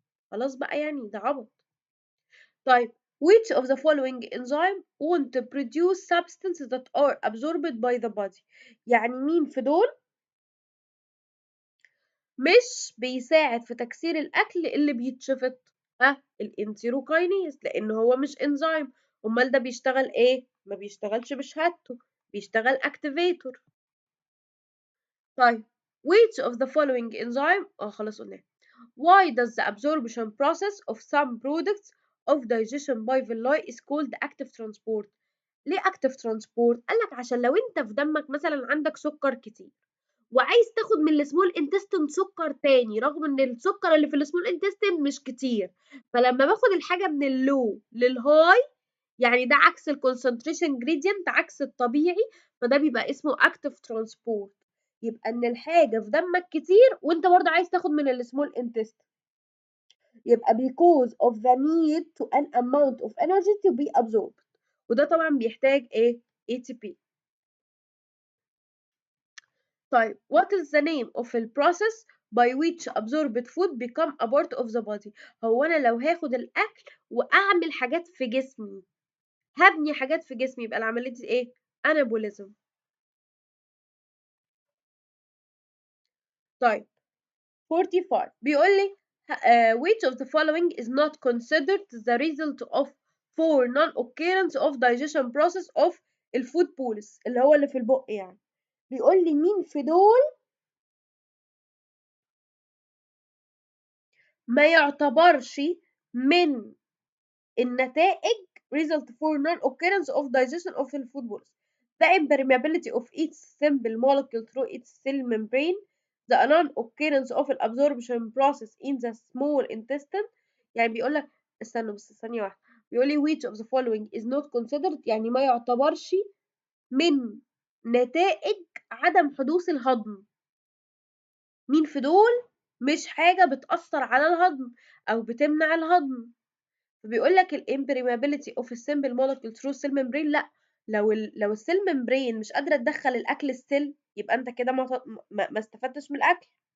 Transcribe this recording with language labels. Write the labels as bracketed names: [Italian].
[Arabic] خلاص بقى يعني ده عبط. طيب [English] which of the following enzyme won't produce substances that are absorbed by the body؟ [Arabic] يعني مين في دول مش بيساعد في تكسير الاكل اللي بيتشفط؟ الانتيروكاينيز، لان هو مش انزيم. امال ده بيشتغل ايه؟ ما بيشتغلش بشهادته، بيشتغل اكتيفيتور. [English] طيب which of the following enzyme [Arabic] خلاص قلنا. [English] why does the absorption process of some products of digestion by villi is called active transport؟ [Arabic] ليه active transport؟ قالك عشان لو انت في دمك مثلا عندك سكر كتير وعايز تاخد من السمول انتستين سكر تاني، رغم ان السكر اللي في السمول انتستين مش كتير، فلما باخد الحاجه من اللو للهاي، يعني ده عكس الكونسنتريشن جريدينت، عكس الطبيعي، فده بيبقى اسمه اكتف ترانسبورت. يبقى ان الحاجه في دمك كتير وانت برضه عايز تاخد من السمول انتستين، يبقى [English] because of the need to an amount of energy to be absorbed، [Arabic] وده طبعا بيحتاج ايه؟ ATP. طيب [English] what is the name of the process by which absorbed food become a part of the body؟ [Arabic] هو انا لو هاخد الاكل واعمل حاجات في جسمي، هبني حاجات في جسمي، يبقى العمليه دي ايه؟ انابوليزم. [English] طيب 45 بيقول لي which of the following is not considered the result of for non-occurrence of digestion process of الفود bolus [Arabic] اللي هو اللي في البق يعني. بيقول لي مين في دول ما يعتبرش من النتائج [English] result for non occurrence of digestion of the food bolus؟ The impermeability of each simple molecule through its cell membrane, the non-occurrence of absorption process in the small intestine. [Arabic] يعني بيقول لك استنى بس ثانية واحدة، بيقول لي [English] which of the following is not considered، [Arabic] يعني ما يعتبرش من نتائج عدم حدوث الهضم. مين في دول مش حاجة بتأثر على الهضم أو بتمنع الهضم؟ فبيقول لك الامبريمابيلتي اوف السيمبل مولكيول ثرو السيل ممبرين، لا، لو السيل ممبرين مش قادره تدخل الاكل السيل يبقى انت كده ما استفدتش من الاكل.